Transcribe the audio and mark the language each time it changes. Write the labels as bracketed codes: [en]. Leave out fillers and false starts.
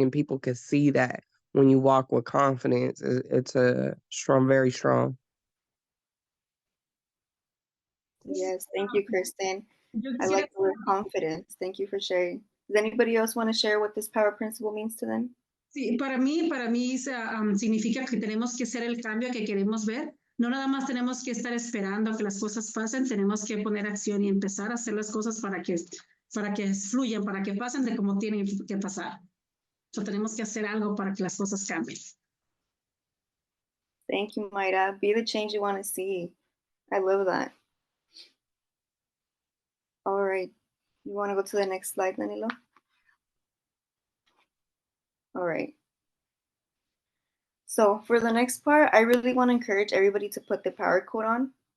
[en] And people can see that when you walk with confidence. It's a strong, very strong. Yes, thank you, Kristen. I like the word confidence. Thank you for sharing. Does anybody else want to share what this power principle means to them? [es] Sí, para mí significa que tenemos que ser el cambio que queremos ver. No nada más tenemos que estar esperando que las cosas pasen, tenemos que poner acción y empezar a hacer las cosas para que fluyan, para que pasen de como tienen que pasar. So, tenemos que hacer algo para que las cosas cambien. [en] Thank you, Mayra. Be the change you want to see. I love that. All right. You want to go to the next slide, Danilo? All right. So for the next part, I really want to encourage everybody to put the power code on.